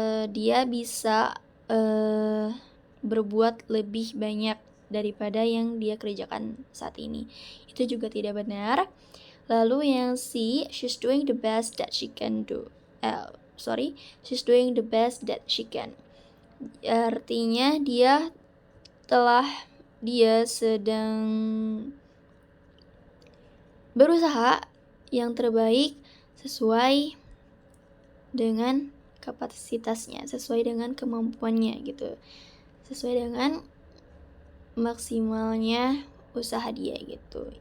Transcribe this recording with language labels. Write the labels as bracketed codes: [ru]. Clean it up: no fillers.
[id] Dia bisa berbuat lebih banyak daripada yang dia kerjakan saat ini. Itu juga tidak benar. Lalu yang C, [en] she's doing the best that she can do. She's doing the best that she can. [id] Artinya dia sedang berusaha yang terbaik sesuai dengan kapasitasnya, sesuai dengan kemampuannya gitu, sesuai dengan maksimalnya usaha dia gitu.